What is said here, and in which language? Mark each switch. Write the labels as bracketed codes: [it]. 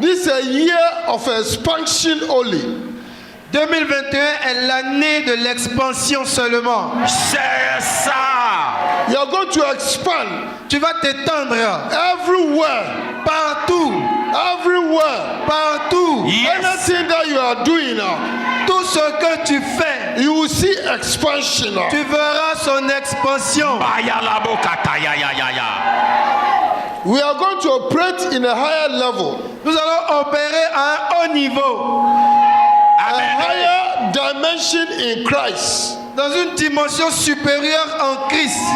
[en] This is a year of expansion only. [fr] 2021 est l'année de l'expansion seulement. C'est ça. [en] You are going to expand [fr] Tu vas t'étendre [en] everywhere. [fr] partout, [en] Everywhere. [fr] partout. [en] Yes. Anything that you are doing now, [fr] Tout ce que tu fais, [en] you will see expansion now. [fr] tu verras son expansion. Baya la bokata ya ya ya ya. [en] We are going to operate in a higher level, [fr] Nous allons opérer à un haut niveau, [en] a Amen. higher dimension in Christ. [fr] dans une dimension supérieure en Christ.